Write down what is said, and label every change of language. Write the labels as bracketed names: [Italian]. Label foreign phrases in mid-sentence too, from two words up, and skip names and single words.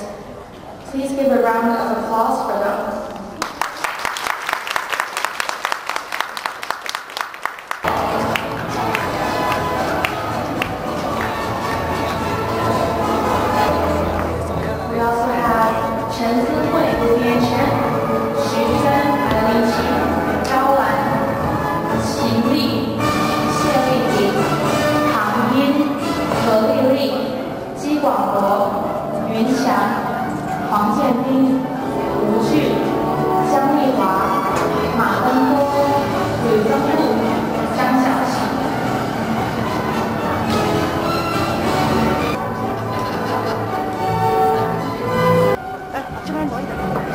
[English] Please give a round of applause for them. We also have Chen Zihui, Lian Chen, Xu Zhen, Eileen Qi, Zhao Wan, Qin Li, Xie Li Li, [Chinese] 唐英、何丽丽、姬广博、云翔、黄建斌、吴俊、江丽华、马登波、吕增禄、张小琪。这边挪一点。